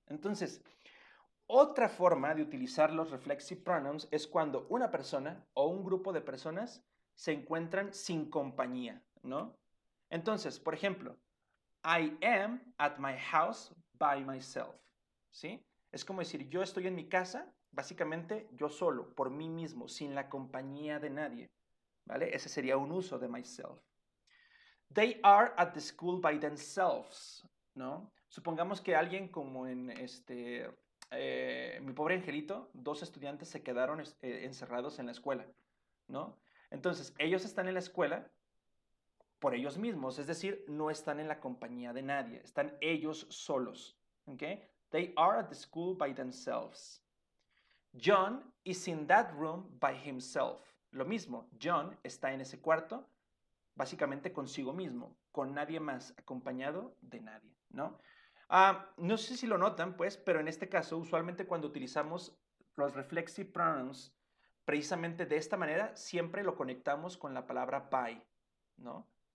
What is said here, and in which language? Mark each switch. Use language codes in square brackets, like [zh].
[es] Entonces, otra forma de utilizar los reflexive pronouns es cuando una persona o un grupo de personas se encuentran sin compañía, ¿no? Entonces, por ejemplo, [en] I am at my house by myself, ¿sí? [es] Es como decir, yo estoy en mi casa, básicamente yo solo, por mí mismo, sin la compañía de nadie, ¿vale? Ese sería un uso de myself. [en] They are at the school by themselves, ¿no? [es] Supongamos que alguien como en Mi pobre angelito, dos estudiantes se quedaron encerrados en la escuela, ¿no? Entonces, ellos están en la escuela por ellos mismos, es decir, no están en la compañía de nadie, están ellos solos, ¿ok? [en] They are at the school by themselves. John is in that room by himself. [es] Lo mismo, John está en ese cuarto básicamente consigo mismo, con nadie más, acompañado de nadie, ¿no? No sé si lo notan, pues, pero en este caso, usualmente cuando utilizamos los reflexive pronouns, precisamente de esta manera, siempre lo conectamos con la palabra by, ¿no?